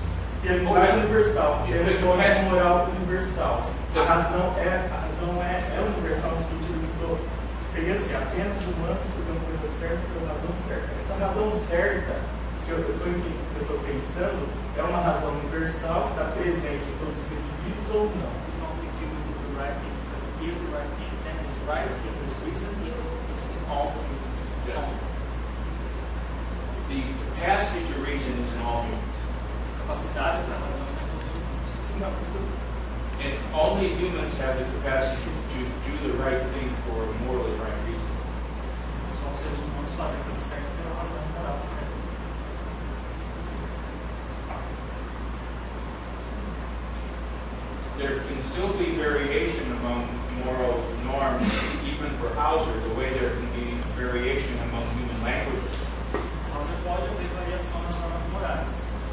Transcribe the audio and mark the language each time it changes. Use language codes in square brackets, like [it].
[pt] Se a linguagem é universal, temos uma moral universal. A razão é universal no sentido de que seria assim, apenas humanos fazem a coisa certa pela razão certa. Essa razão certa que eu estou pensando é uma razão universal que está presente em todos os indivíduos ou não? [en] If only humans do the right thing, because it is the right thing, then this right thing, this reason is in all humans. Yes. The capacity to reason is in all humans. [pt] A capacidade para razão está em todos os humanos. Sim, não, isso [en] And only humans have the capacity to do the right thing for a morally right reason. [pt] Só os seres humanos fazem a coisa certa pela razão moral. [en] There can still be variation among moral norms, even for Hauser, the way there can be variation among human languages. [pt] Mas pode haver variação nas normas morais.